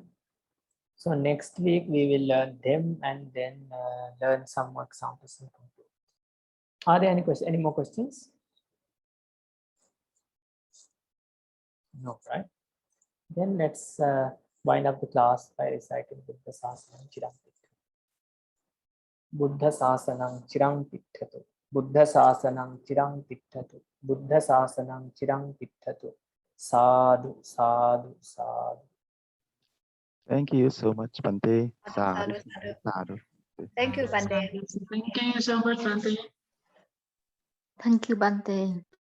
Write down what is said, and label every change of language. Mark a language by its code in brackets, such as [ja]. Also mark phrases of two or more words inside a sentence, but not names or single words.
[en] So next week we will learn them and then learn some more examples and conclude. Are there any more questions? No, right? Then let's wind up the class by reciting [pi] Buddha Sasanam Chirang Pitthatu. Buddha Sasanam Chirang Pitthatu. Buddha Sasanam Chirang Pitthatu. Buddha Sasanam Chirang Pitthatu. Sadhu, sadhu, sadhu. [en] Thank you so much, Bante. [pi] Sadhu, sadhu. [en] Thank you, Bante. Thank you so much, Bante. Thank you, Bante.